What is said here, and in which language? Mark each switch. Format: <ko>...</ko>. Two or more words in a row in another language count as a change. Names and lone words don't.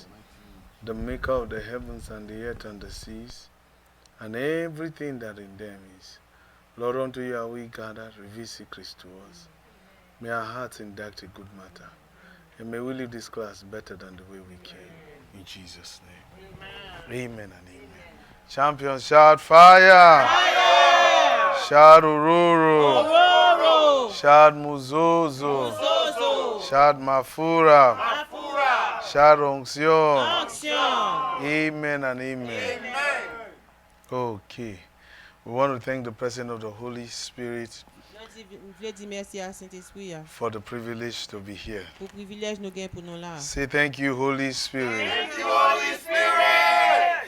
<en>The maker of the heavens and the earth and the seas, and everything that in them is. Lord, unto you are we gathered, reveal secrets to us. May our hearts induct a good matter, and may we leave this class better than the way we came. In Jesus' name. Amen and amen. Champions, shout fire! Fire! Shout ururu! Ururu! Shout muzuzu! Muzuzu! Shout mafura! Mafura! Shout onction! Onction! Amen and amen. Amen. Okay. We want to thank the presence of the Holy Spirit for the privilege to be here. Say thank you, Holy Spirit. Thank you, Holy Spirit.</en>